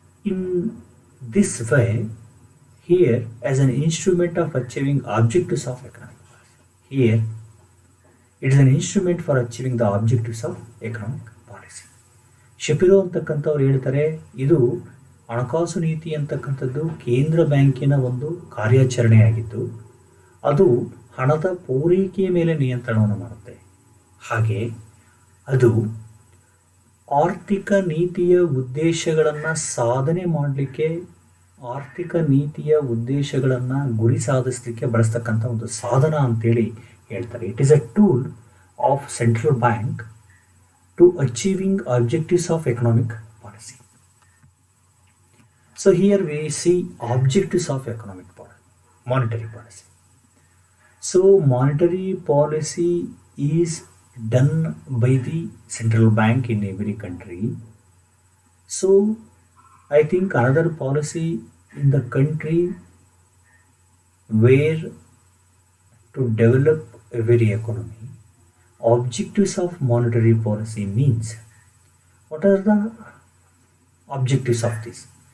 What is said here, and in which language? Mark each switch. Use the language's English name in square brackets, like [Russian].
[English] In this way, here as an instrument of achieving objectives of economic policy. Here it is an instrument for achieving the objectives of economic policy. [Kannada] ಶಪಿರೋ ಅಂತಕ್ಕಂಥವ್ರು ಹೇಳ್ತಾರೆ, ಇದು ಹಣಕಾಸು ನೀತಿ ಅಂತಕ್ಕಂಥದ್ದು ಕೇಂದ್ರ ಬ್ಯಾಂಕಿನ ಒಂದು ಕಾರ್ಯಾಚರಣೆಯಾಗಿದ್ದು ಅದು ಹಣದ ಪೂರೈಕೆಯ ಮೇಲೆ ನಿಯಂತ್ರಣವನ್ನು ಮಾಡುತ್ತೆ. ಹಾಗೆ ಅದು ಆರ್ಥಿಕ ನೀತಿಯ ಉದ್ದೇಶಗಳನ್ನು ಸಾಧನೆ ಮಾಡಲಿಕ್ಕೆ, ಆರ್ಥಿಕ ನೀತಿಯ ಉದ್ದೇಶಗಳನ್ನು ಗುರಿ ಸಾಧಿಸಲಿಕ್ಕೆ ಬಳಸ್ತಕ್ಕಂಥ ಒಂದು ಸಾಧನ ಅಂತೇಳಿ ಹೇಳ್ತಾರೆ. [English] It is a tool of central bank to achieving objectives of economic policy. So here we see objectives of economic policy, monetary policy. So monetary policy is done by the central bank in every country. So I think another policy in the country where to develop a very economy, objectives of monetary policy means, what are the objectives of this?